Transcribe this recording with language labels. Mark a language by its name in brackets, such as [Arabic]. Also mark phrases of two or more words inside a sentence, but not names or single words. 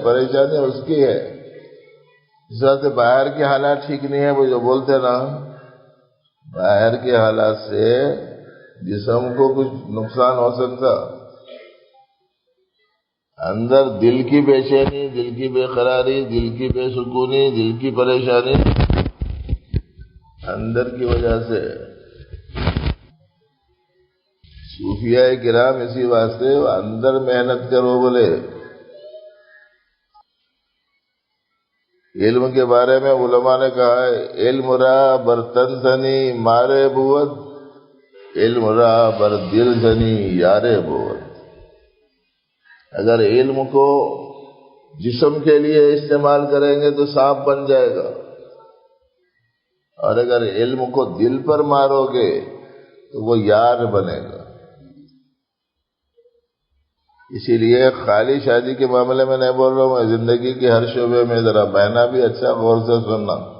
[Urdu] پریشانی اس کی ہے، اس وجہ سے باہر کے حالات ٹھیک نہیں ہے، وہ جو بولتے نا باہر کے حالات سے جسم کو کچھ نقصان ہو سکتا، اندر دل کی بے چینی، دل کی بے قراری، دل کی بے سکونی، دل کی پریشانی اندر کی وجہ سے۔ صوفیاء کرام اسی واسطے اندر محنت کرو بولے۔ علم کے بارے میں علماء نے کہا ہے، [Persian] علم را بر تن زنی مارے بود، علم را بر دل زنی یارے بود۔ [Urdu] اگر علم کو جسم کے لیے استعمال کریں گے تو سانپ بن جائے گا، اور اگر علم کو دل پر مارو گے تو وہ یار بنے گا۔ اسی لیے خالی شادی کے معاملے میں نہیں بول رہا ہوں، میں زندگی کے ہر شعبے میں ذرا بہنا بھی اچھا غور سے سننا۔